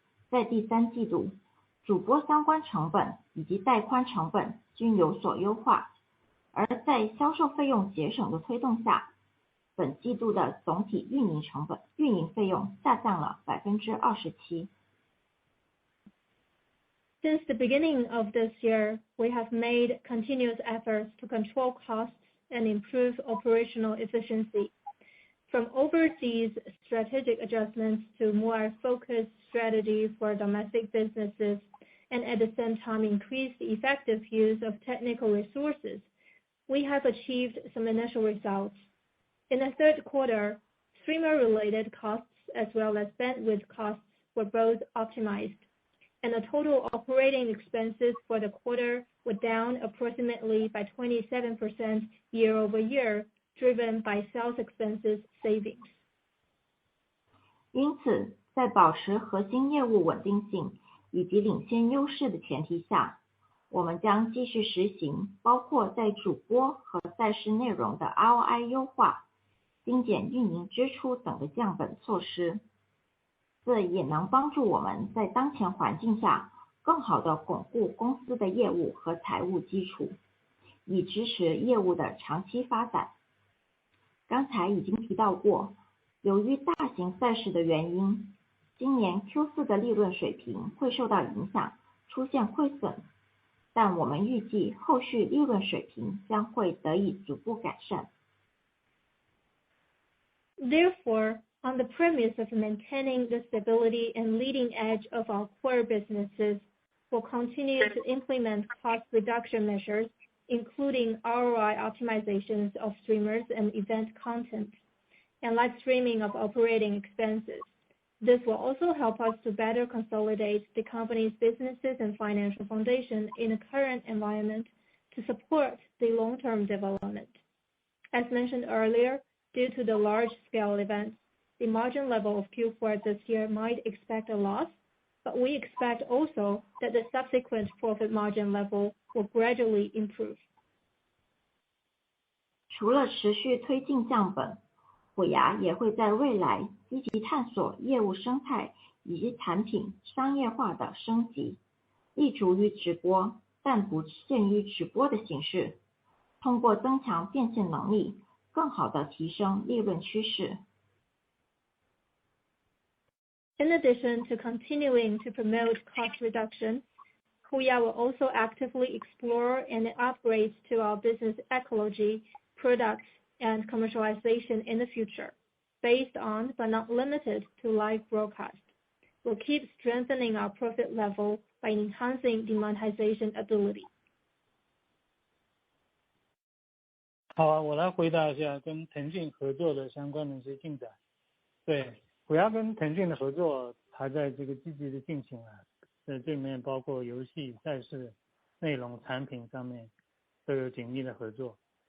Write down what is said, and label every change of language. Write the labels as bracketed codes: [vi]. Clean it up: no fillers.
[zh] 在第三季度，主播相关成本以及带宽成本均有所优化，而在销售费用节省的推动下，本季度的总体运营费用下降了 27%。 [en] Since the beginning of this year, we have made continuous efforts to control costs and improve operational efficiency. From overseas strategic adjustments to more focused strategy for domestic businesses, and at the same time increase the effective use of technical resources, we have achieved some initial results. In the third quarter, streamer-related costs as well as bandwidth costs were both optimized, and the total operating expenses for the quarter were down approximately by 27% year-over-year, driven by sales expenses savings. [zh] 因此，在保持核心业务稳定性以及领先优势的前提下，我们将继续实行包括在主播和赛事内容的 ROI 优化、精简运营支出等的降本措施。这也能帮助我们在当前环境下更好地巩固公司的业务和财务基础，以支持业务的长期发展。刚才已经提到过，由于大型赛事的原因，今年 Q4 的利润水平会受到影响，出现亏损，但我们预计后续利润水平将会得以逐步改善。 [en] Therefore, on the premise of maintaining the stability and leading edge of our core businesses, we'll continue to implement cost reduction measures, including ROI optimizations of streamers and event content, and live streaming of operating expenses. This will also help us to better consolidate the company's businesses and financial foundation in the current environment to support the long-term development. As mentioned earlier, due to the large-scale events, the margin level of Q4 this year might expect a loss, but we expect also that the subsequent profit margin level will gradually improve. [zh] 除了持续推进降本，HUYA也会在未来积极探索业务生态以及产品商业化的升级，立足于直播，但不限于直播的形式，通过增强变现能力，更好地提升利润趋势。 [en] In addition to continuing to promote cost reduction, HUYA will also actively explore and upgrade to our business ecology, products, and commercialization in the future, based on but not limited to live broadcast. We'll keep strengthening our profit level by enhancing the monetization ability. [zh] 好啊，我来回答一下跟腾讯合作的相关的一些进展。对。 HUYA跟腾讯的合作还在这个积极的进行啊，这里面包括游戏、赛事、内容、产品上面都有紧密的合作。